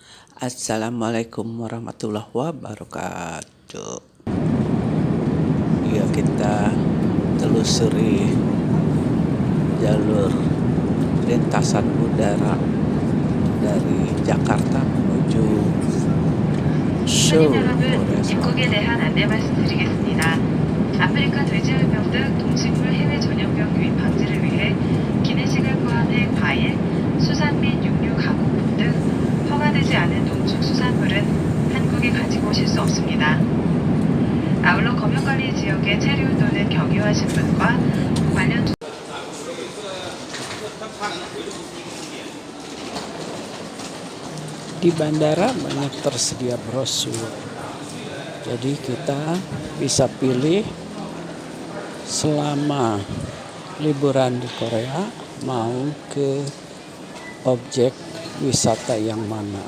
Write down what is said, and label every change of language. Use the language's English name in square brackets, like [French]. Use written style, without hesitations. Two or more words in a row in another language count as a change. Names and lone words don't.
[Arabic] السلام عليكم ورحمة الله وبركاته. [Indonesian] Ya, kita telusuri jalur lintasan udara dari Jakarta menuju Seoul, Korea [Korean] 입국에 [Indonesian] Selatan. [Korean] 대한 안내 말씀드리겠습니다. 아프리카 돼지열병 등 동식물 해외 전염병 유입 방지를 위해 기내식을 포함해 과일, 수산 및 육류 가공품 등 허가되지 않은 농축수산물은 한국에 가지고 오실 수 없습니다. 아울러 검역관리 지역에 체류 또는 경유하신 분과 관련 [Indonesian] Di bandara banyak tersedia brosur, jadi kita bisa pilih selama liburan di Korea mau ke objek wisata yang mana.